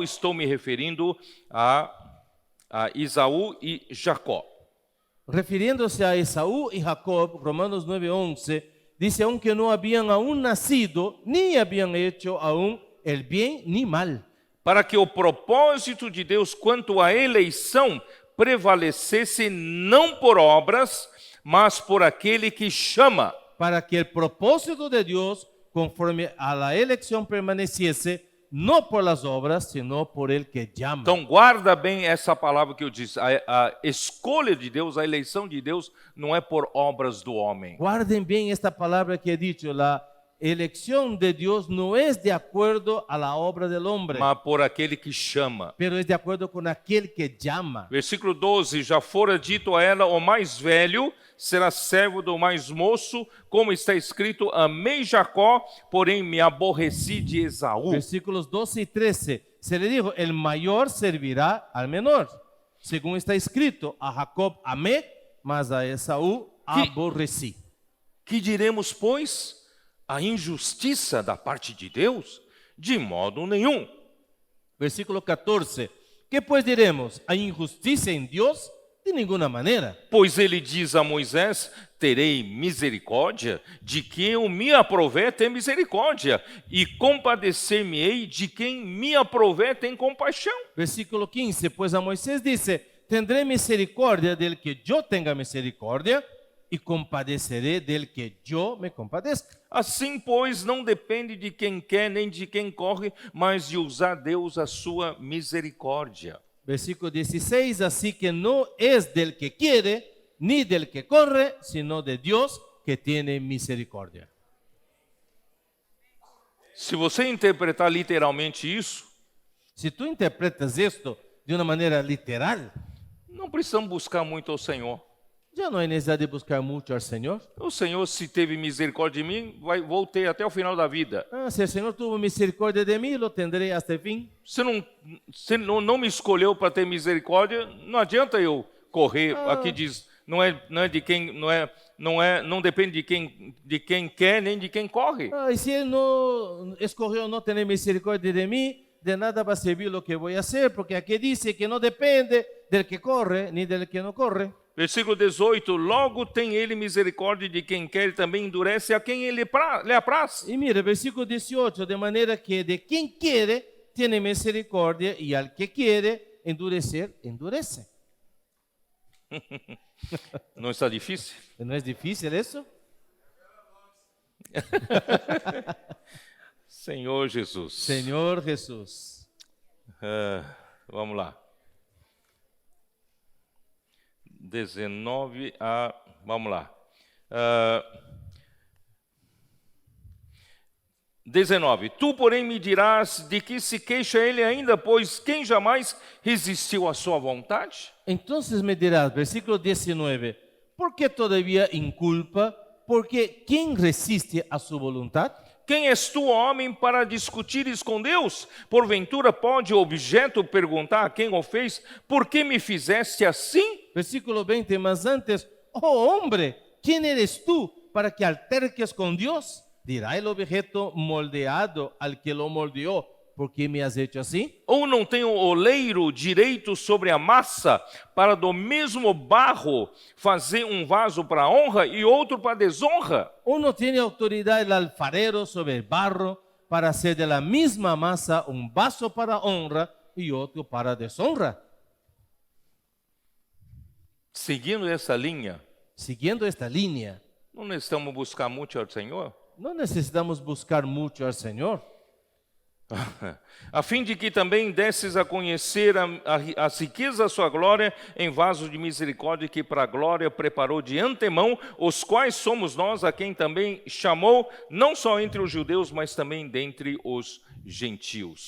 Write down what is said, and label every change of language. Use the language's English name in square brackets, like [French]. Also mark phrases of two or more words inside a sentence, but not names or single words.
[Portuguese] Estou me referindo a Esaú e Jacó. [Spanish] Refiriéndose a Esaú y Jacob, Romanos 9:11, dice, aunque no habían aún nacido, ni habían hecho aún el bien ni mal, [Portuguese] Para que o propósito de Deus quanto à eleição prevalecesse não por obras, mas por aquele que chama. [Spanish] para que el propósito de Dios, conforme a la elección, permaneciese, no por las obras, sino por el que llama. [Portuguese] Então guarda bem essa palavra que eu disse. A escolha de Deus, a eleição de Deus não é por obras do homem. [Spanish] Guarden bien esta palabra que he dicho, la elección de Dios no es de acuerdo a la obra del hombre, [Portuguese] Mas por aquele que chama. [Spanish] pero es de acuerdo con aquel que llama. [Portuguese] Versículo 12, já fora dito a ela, o mais velho será servo do mais moço, como está escrito, amei Jacó, porém me aborreci de Esaú. [Spanish] Versículos 12 y 13, se le dijo, el mayor servirá al menor. Según está escrito, a Jacob amé, mas a Esaú aborrecí. [Portuguese] Que diremos, pois? A injustiça da parte de Deus? De modo nenhum. [Spanish] Versículo 14, ¿qué pues diremos? ¿Hay injusticia en Dios? De ninguna manera. [Portuguese] Pois ele diz a Moisés, terei misericórdia de quem eu me aprover ter misericórdia, e compadecer-me-ei de quem me aprover tem compaixão. [Spanish] Versículo 15, pues a Moisés dice, tendré misericordia del que yo tenga misericordia, y compadeceré del que yo me compadezca. [Portuguese] Assim, pois, não depende de quem quer nem de quem corre, mas de usar Deus a sua misericórdia. [Spanish] Versículo 16, así que no es del que quiere, ni del que corre, sino de Dios que tiene misericordia. [Portuguese] Se você interpretar literalmente isso, [Spanish] Si tú interpretas esto de una manera literal, [Portuguese] não precisamos buscar muito ao Senhor. [Spanish] ya no hay necesidad de buscar mucho al Señor. [Portuguese] O Senhor, se teve misericórdia de mim, vou ter até o final da vida. [Spanish] Si el Señor tuvo misericordia de mí, lo tendré hasta el fin. [Portuguese] Se não me escolheu para ter misericórdia, não adianta eu correr. Aqui diz, não depende de quem quer nem de quem corre. [Spanish] Y si Él no escogió no tener misericordia de mí, de nada va a servir lo que voy a hacer, porque aquí dice que no depende del que corre ni del que no corre. [Portuguese] Versículo 18, logo tem ele misericórdia de quem quer e também endurece a quem lhe apraz. [Spanish] Y mire, versículo 18, de manera que de quien quiere tiene misericordia y al que quiere endurecer, endurece. [Portuguese] Não está difícil? [Spanish] ¿No es difícil eso? [Portuguese] Senhor Jesus. [Spanish] Señor Jesús. [Portuguese] Vamos lá. 19 a... Vamos lá. 19. Tu, porém, me dirás de que se queixa ele ainda, pois quem jamais resistiu à sua vontade? [Spanish] Entonces me dirás, versículo 19, ¿por qué todavía inculpa? Porque ¿quién resiste a su voluntad? [Portuguese] Quem és tu, homem, para discutires com Deus? Porventura pode o objeto perguntar a quem o fez, por que me fizeste assim? [Spanish] Versículo 20, mas antes, oh hombre, ¿quién eres tú para que alterques con Dios? Dirá el objeto moldeado al que lo moldeó, ¿por qué me has hecho así? [Portuguese] Ou não tem o oleiro direito sobre a massa, para do mesmo barro fazer um vaso para honra e outro para desonra? [Spanish] Uno tiene autoridad el alfarero sobre el barro para hacer de la misma masa un vaso para honra y otro para deshonra. [Portuguese] Seguindo essa linha, [Spanish] Siguiendo esta línea, [Portuguese] não necessitamos buscar muito ao Senhor? [Spanish] no necesitamos buscar mucho al Señor, [Portuguese] A fim de que também desses a conhecer as riquezas da sua glória em vasos de misericórdia que para a glória preparou de antemão, os quais somos nós a quem também chamou, não só entre os judeus, mas também dentre os gentios.